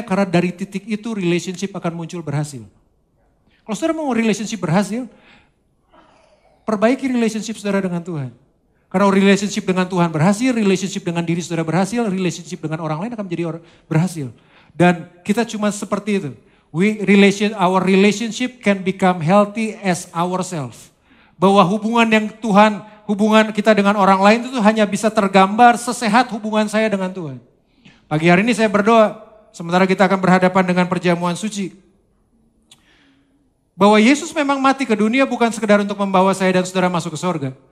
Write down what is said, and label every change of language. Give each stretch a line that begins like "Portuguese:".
Indonesian: Karena dari titik itu relationship akan muncul berhasil. Kalau saudara mau relationship berhasil, perbaiki relationship saudara dengan Tuhan. Karena relationship dengan Tuhan berhasil, relationship dengan diri saudara berhasil, relationship dengan orang lain akan menjadi berhasil. Dan kita cuma seperti itu.
English: Our relationship can become healthy as ourselves.
Indonesian: Bahwa hubungan kita dengan orang lain itu hanya bisa tergambar sesehat hubungan saya dengan Tuhan. Pagi hari ini saya berdoa, sementara kita akan berhadapan dengan perjamuan suci. Bahwa Yesus memang mati ke dunia bukan sekedar untuk membawa saya dan saudara masuk ke sorga.